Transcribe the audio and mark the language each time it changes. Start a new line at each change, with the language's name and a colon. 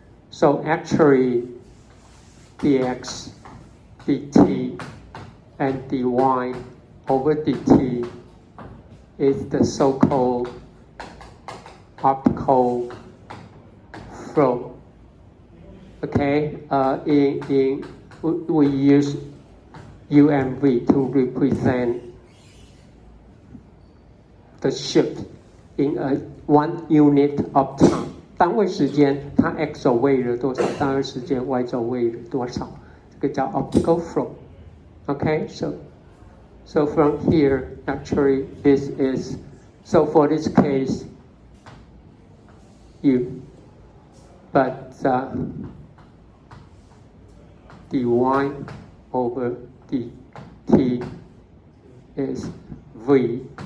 English: So actually, dx, dt, and dy over dt is the so-called optical flow. Okay, we use YuanZe to represent the shift in a 1 unit of time.
Chinese: 单位时间，它 x 轴位了多少？单位时间 y 轴位了多少？这个叫
English: optical flow. Okay, so from here, actually, this is, so for this case, u, but dy over dt is v.